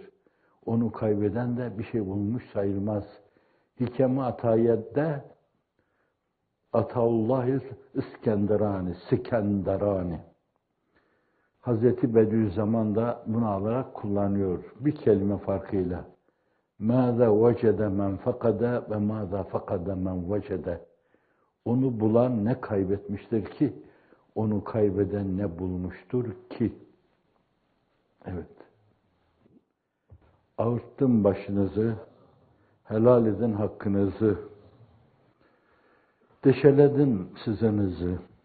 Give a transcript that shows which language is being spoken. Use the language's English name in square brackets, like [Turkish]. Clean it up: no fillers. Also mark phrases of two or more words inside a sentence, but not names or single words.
[Turkish] Onu kaybeden de bir şey bulmuş sayılmaz. Hikem-i Atayet'te Ataullahil İskenderani, Sikenderani. Hazreti Bediüzzaman da bunu alarak kullanıyor. Bir kelime farkıyla. [Arabic] مَاذَا وَجَدَ مَنْ فَقَدَ وَمَاذَا فَقَدَ مَنْ وَجَدَ. [Turkish] Onu bulan ne kaybetmiştir ki, onu kaybeden ne bulmuştur ki? Evet. Ağırttım başınızı, helal edin hakkınızı, deşeledim sızınızı.